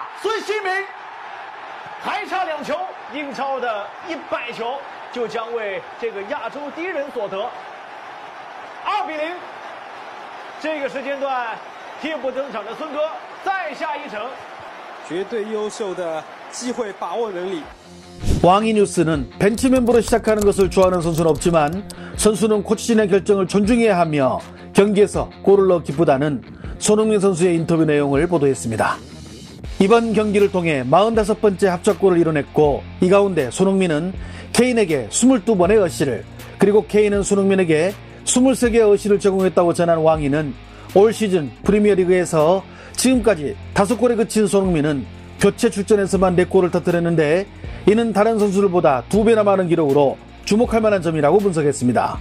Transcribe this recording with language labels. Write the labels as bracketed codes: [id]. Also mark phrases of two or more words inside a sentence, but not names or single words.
[zh] 孙兴民还差2球，英超的100球就将为这个亚洲第一人所得。2-0，这个时间段替补登场的孙哥再下一城，绝对优秀的机会把握能力。 [ko] 왕이 뉴스는 벤치 멤버로 시작하는 것을 좋아하는 선수는 없지만 선수는 코치진의 결정을 존중해야 하며 경기에서 골을 넣어 기쁘다는 손흥민 선수의 인터뷰 내용을 보도했습니다. 이번 경기를 통해 45번째 합작골을 이뤄냈고 이 가운데 손흥민은 케인에게 22번의 어시를 그리고 케인은 손흥민에게 23개의 어시를 제공했다고 전한 왕이는 올 시즌 프리미어리그에서 지금까지 5골에 그친 손흥민은 교체 출전에서만 4골을 터뜨렸는데 이는 다른 선수들보다 2배나 많은 기록으로 주목할 만한 점이라고 분석했습니다.